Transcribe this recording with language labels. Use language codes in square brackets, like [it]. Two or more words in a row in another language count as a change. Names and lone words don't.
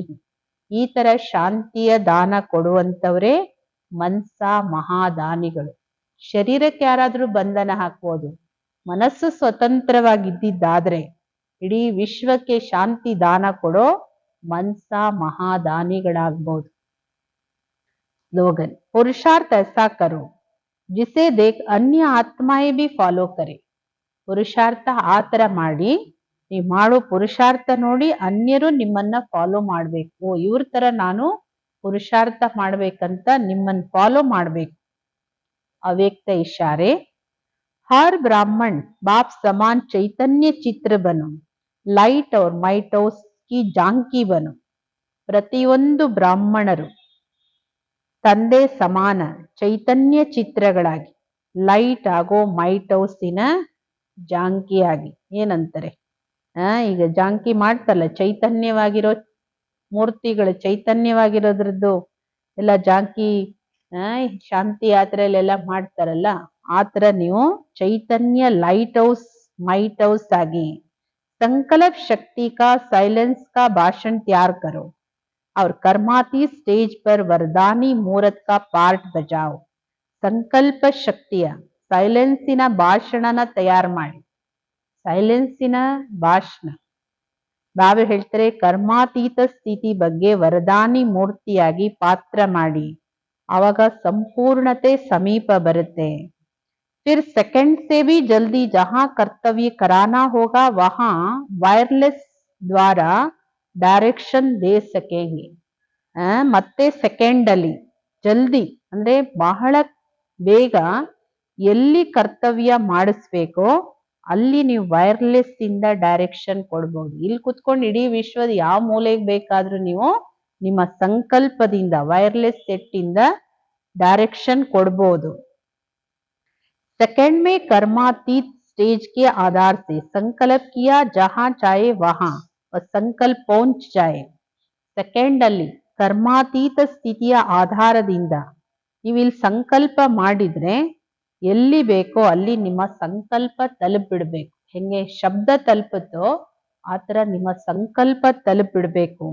[kn] ಈ ತರ ಶಾಂತಿಯ ದಾನ ಕೊಡುವಂತವ್ರೆ ಮನ್ಸಾ ಮಹಾದಾನಿಗಳು. ಶರೀರಕ್ಕೆ ಯಾರಾದ್ರೂ ಬಂಧನ ಹಾಕ್ಬೋದು, ಮನಸ್ಸು ಸ್ವತಂತ್ರವಾಗಿದ್ದಿದ್ದಾದ್ರೆ ಇಡೀ ವಿಶ್ವಕ್ಕೆ ಶಾಂತಿ ದಾನ ಕೊಡೋ ಮನ್ಸಾ ಮಹಾದಾನಿಗಳಾಗ್ಬೋದು. [hi] स्लोगन, पुरुषार्थ ऐसा करो जिसे देख अन्य आत्माएं भी फॉलो करे. [kn] ಪುರುಷಾರ್ಥ ಆ ತರ ಮಾಡಿ, ನೀವು ಮಾಡೋ ಪುರುಷಾರ್ಥ ನೋಡಿ ಅನ್ಯರು ನಿಮ್ಮನ್ನ ಫಾಲೋ ಮಾಡ್ಬೇಕು. ಇವ್ರ ತರ ನಾನು ಪುರುಷಾರ್ಥ ಮಾಡ್ಬೇಕಂತ ನಿಮ್ಮನ್ನ ಫಾಲೋ ಮಾಡ್ಬೇಕು. ಅವ್ಯಕ್ತ ಇಶಾರೆ, [hi] हर ब्राह्मण बाप समान चैतन्य चित्र बनो, लाइट और [en] might house [hi] की झांकी बनो. [kn] ಪ್ರತಿಯೊಂದು ಬ್ರಾಹ್ಮಣರು ತಂದೆ ಸಮಾನ ಚೈತನ್ಯ ಚಿತ್ರಗಳಾಗಿ, ಲೈಟ್ ಆಗೋ ಮೈಟ್ ಹೌಸಿನ ಜಾಂಕಿಯಾಗಿ. ಏನಂತಾರೆ, ಈಗ ಜಾಂಕಿ ಮಾಡ್ತಲ್ಲ, ಚೈತನ್ಯವಾಗಿರೋ ಮೂರ್ತಿಗಳು ಚೈತನ್ಯವಾಗಿರೋದ್ರದ್ದು ಎಲ್ಲ ಜಾಂಕಿ ಶಾಂತಿ ಯಾತ್ರೆಯಲ್ಲೆಲ್ಲ ಮಾಡ್ತಾರಲ್ಲ, ಆತರ ನೀವು ಚೈತನ್ಯ [en] light house might house [kn] ಆಗಿ [hi] संकल्प शक्ति का साइलेंस का भाषण तैयार करो और कर्माती स्टेज पर वरदानी मुहूर्त का पार्ट बजाओ. [kn] ಸಂಕಲ್ಪ ಶಕ್ತಿಯ ಸೈಲೆನ್ಸಿನ ಭಾಷಣನ ತಯಾರು ಮಾಡಿ. ಸೈಲೆನ್ಸಿನ ಭಾಷಣ ಬಾಬಾ ಹೇಳ್ತಾರೆ, ಕರ್ಮಾತೀತ ಸ್ಥಿತಿ ಬಗ್ಗೆ ವರದಾನಿ ಮೂರ್ತಿಯಾಗಿ ಪಾತ್ರ ಮಾಡಿ, ಆವಾಗ ಸಂಪೂರ್ಣತೆ ಸಮೀಪ ಬರುತ್ತೆ. [hi] फिर सेकंड से भी जल्दी जहां कर्तव्य कराना होगा वहां वायरलेस द्वारा डायरेक्शन दे सकेंगे. [kn] ಮತ್ತೆ ಸೆಕೆಂಡ್ ಅಲ್ಲಿ ಜಲ್ದಿ ಅಂದ್ರೆ ಬಹಳ ಬೇಗ ಎಲ್ಲಿ ಕರ್ತವ್ಯ ಮಾಡಿಸ್ಬೇಕೋ ಅಲ್ಲಿ ನೀವು ವೈರ್ಲೆಸ್ ಇಂದ ಡೈರೆಕ್ಷನ್ ಕೊಡ್ಬೋದು. ಇಲ್ಲಿ ಕುತ್ಕೊಂಡು ಇಡೀ ವಿಶ್ವದ ಯಾವ ಮೂಲೆಗೆ ಬೇಕಾದ್ರೂ ನೀವು ನಿಮ್ಮ ಸಂಕಲ್ಪದಿಂದ [en] wireless set [kn] ಇಂದ ಡೈರೆಕ್ಷನ್ ಕೊಡ್ಬೋದು. [hi] सेकंड में कर्मातीत स्टेज के आधार से संकल्प किया जहां चाहे वहां और संकल्प पहुंच जाए. [kn] ಸೆಕೆಂಡ್ ಅಲ್ಲಿ ಕರ್ಮಾತೀತ ಸ್ಥಿತಿಯ ಆಧಾರದಿಂದ ನೀವು ಇಲ್ಲಿ ಸಂಕಲ್ಪ ಮಾಡಿದ್ರೆ ಎಲ್ಲಿ ಬೇಕೋ ಅಲ್ಲಿ ನಿಮ್ಮ ಸಂಕಲ್ಪ ತಲುಪಿಡ್ಬೇಕು. ಹೆಂಗೆ ಶಬ್ದ ತಲುಪುತ್ತೋ ಆತರ ನಿಮ್ಮ ಸಂಕಲ್ಪ ತಲುಪಿಡ್ಬೇಕು.